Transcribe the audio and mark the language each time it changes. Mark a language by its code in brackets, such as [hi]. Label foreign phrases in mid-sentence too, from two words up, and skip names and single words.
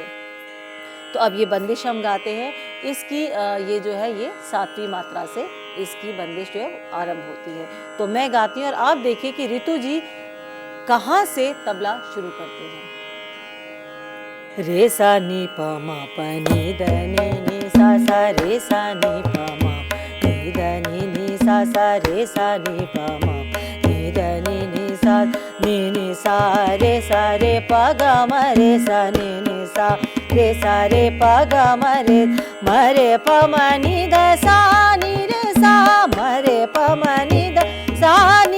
[hi] तो अब ये बंदिश हम गाते हैं, इसकी ये जो है ये 7वीं मात्रा से इसकी बंदिश जो है आरंभ होती है। तो मैं गाती हूँ और आप देखिए कि ऋतु जी कहाँ से तबला शुरू करते हैं। रे सा नी प म प नी द नी नी सा सा रे सा नी प म नी द नी नी सा सा रे सा नी प म नी द नी नी सा रे प ग म रे सा नी नी सा रे प ग म रे प म नी द सा नी रे सा म रे प म नी द सा नी